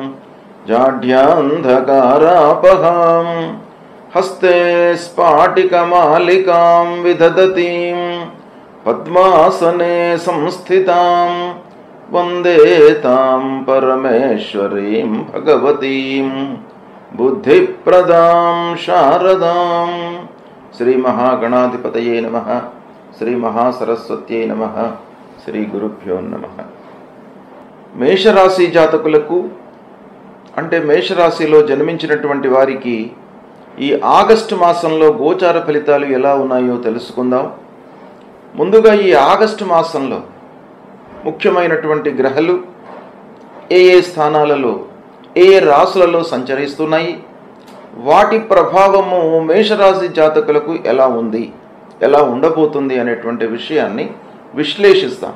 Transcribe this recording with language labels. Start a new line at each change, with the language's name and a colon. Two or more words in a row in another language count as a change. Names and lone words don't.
Sanskrit: जाढ्यान्धकारापहां हस्ते स्फाटिकमालिकां विदधतीं पद्मासने संस्थितां वन्दे तां परमेश्वरीं भगवतीं बुद्धिप्रदां शारदां। श्री महागणाधिपतये नमः। श्री महासरस्वत्यै नमः। శ్రీ గురుభ్యో నమః.
Telugu: మేషరాశి జాతకులకు అంటే మేషరాశిలో జన్మించినటువంటి వారికి ఈ ఆగస్టు మాసంలో గోచార ఫలితాలు ఎలా ఉన్నాయో తెలుసుకుందాం. ముందుగా ఈ ఆగస్టు మాసంలో ముఖ్యమైనటువంటి గ్రహాలు ఏ ఏ స్థానాలలో ఏ ఏ రాశులలో సంచరిస్తున్నాయి, వాటి ప్రభావము మేషరాశి జాతకులకు ఎలా ఉంది, ఎలా ఉండబోతుంది అనేటువంటి విషయాన్ని విశ్లేషిస్తాం.